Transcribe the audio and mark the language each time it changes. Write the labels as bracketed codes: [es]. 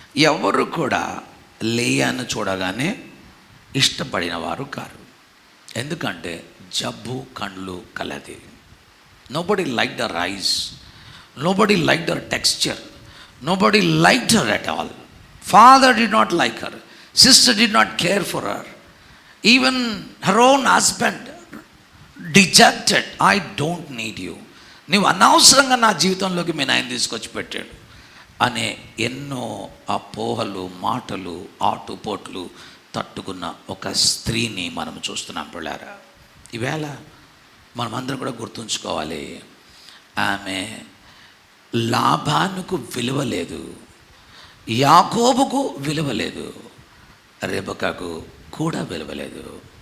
[te] ఎవరు కూడా లేయాను చూడగానే ఇష్టపడిన వారు కారు. ఎందుకంటే జబ్బు కండ్లు కలది. [en] Nobody liked her eyes, nobody liked her texture, nobody liked her at all. Father did not like her, sister did not care for her, even her own husband dejected. I don't need you, [te] నీవు అనవసరంగా నా జీవితంలోకి మీ నాయన తీసుకొచ్చి పెట్టాడు అనే ఎన్నో అపోహలు, మాటలు, ఆటుపోట్లు తట్టుకున్న ఒక స్త్రీని మనం చూస్తున్నాం. పిల్లారా, ఈవేళ మనమందరం కూడా గుర్తుంచుకోవాలి, ఆమె లాబానుకు విలువ లేదు, యాకోబుకు విలువ లేదు, రెబెకాకు కూడా విలువ లేదు.